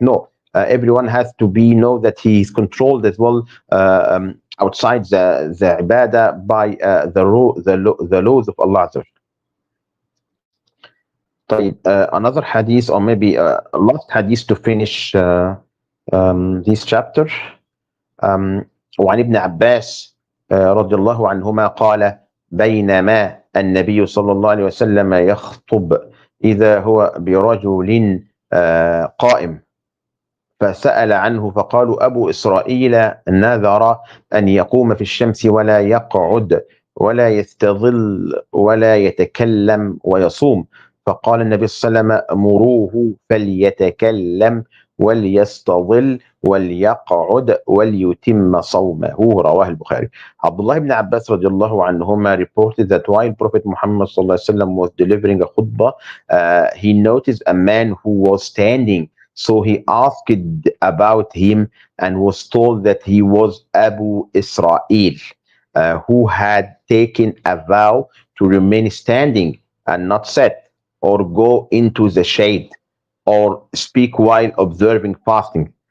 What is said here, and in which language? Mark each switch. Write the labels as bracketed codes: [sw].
[en] No, everyone has to be know that he is controlled as well outside the ibadah by the laws of Allah. Another hadith, or maybe last hadith to finish this chapter. [ar] وعن ابن عباس رضي الله عنهما قال بينما النبي صلى الله عليه وسلم يخطب إذا هو برجل قائم فسأل عنه فقالوا أبو إسرائيل نذر أن يقوم في الشمس ولا يقعد ولا يستظل ولا يتكلم ويصوم. فقال النبي صلى الله عليه وسلم مروه فليتكلم وليستظل وليقعد وليتم صومه. رواه البخاري. [en] Abdullah ibn Abbas radiallahu anhuma reported that while Prophet Muhammad sallallahu alaihi wasallam was delivering a khutbah, he noticed a man who was standing. So he asked about him and was told that he was Abu Israel, who had taken a vow to remain standing and not sit or go into the shade or speak while observing fasting.